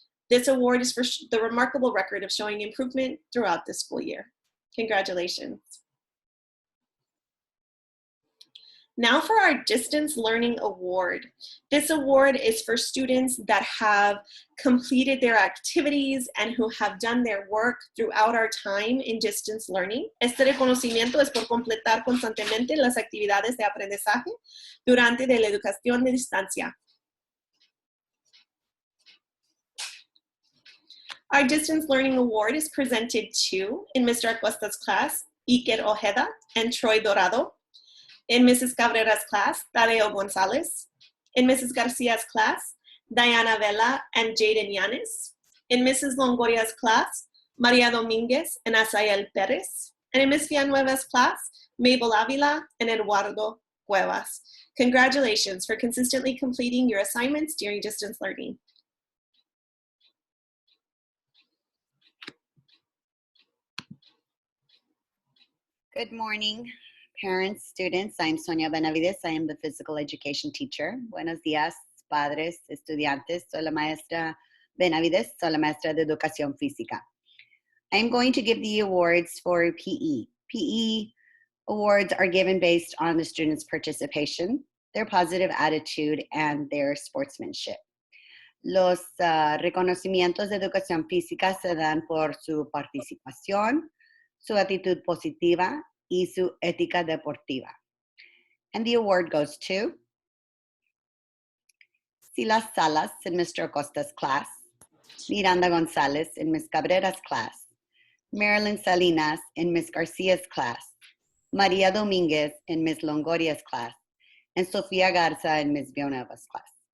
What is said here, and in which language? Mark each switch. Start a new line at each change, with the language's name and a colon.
English: This award is for the remarkable record of showing improvement throughout the school year. Congratulations. Now for our Distance Learning Award. This award is for students that have completed their activities and who have done their work throughout our time in distance learning.
Spanish: Este reconocimiento es por completar constantemente las actividades de aprendizaje durante la educación de distancia.
English: Our Distance Learning Award is presented to, in Mr. Acosta's class, Iker Ojeda and Troy Dorado. In Mrs. Cabrera's class, Tadeo Gonzalez. In Mrs. Garcia's class, Diana Vela and Jaden Yanes. In Mrs. Longoria's class, Maria Dominguez and Asael Perez. And in Ms. Villanueva's class, Mabel Avila and Eduardo Cuevas. Congratulations for consistently completing your assignments during distance learning. Good morning, parents, students. I'm Sonia Benavides. I am the physical education teacher.
Spanish: Buenos días, padres, estudiantes. Soy la maestra Benavides. Soy la maestra de educación física.
English: I'm going to give the awards for PE. PE awards are given based on the students' participation, their positive attitude, and their sportsmanship.
Spanish: Los reconocimientos de educación física se dan por su participación, su actitud positiva, y su ética deportiva.
English: And the award goes to Silas Salas in Mr. Acosta's class, Miranda Gonzalez in Ms. Cabrera's class, Marilyn Salinas in Ms. Garcia's class, Maria Dominguez in Ms. Longoria's class, and Sofia Garza in Ms. Villanueva's class.